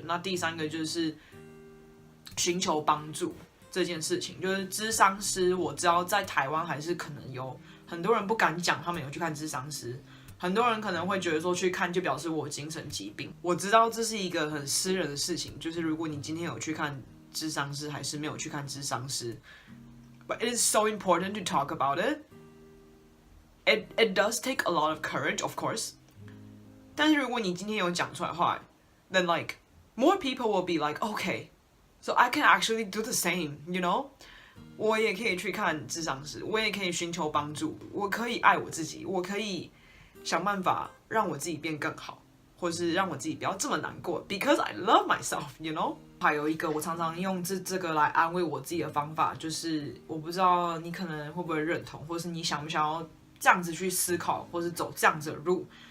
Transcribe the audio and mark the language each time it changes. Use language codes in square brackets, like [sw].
[zh] 那第三个就是寻求帮助这件事情，就是諮商师，我知道在台湾还是可能有很多人不敢讲他们有去看諮商师，很多人可能会觉得说去看就表示我有精神疾病。我知道这是一个很私人的事情，就是如果你今天有去看諮商师还是没有去看諮商师， [en] but it is so important to talk about it. It does take a lot of courage, of course. [zh] 但是如果你今天有讲出来的话， [en] then like more people will be like, okay.So I can actually do the same, you know? [zh] 我也可以去看諮商師，我也可以寻求帮助，我可以爱我自己，我可以想办法让我自己变更好，或是让我自己不要这么难过 ， [en] because I love myself, you know? [zh] 还有一个我常常用这个来安慰我自己的方法，就是我不知道你可能会不会认同，或是你想不想要这样子去思考，或是走这样子的路。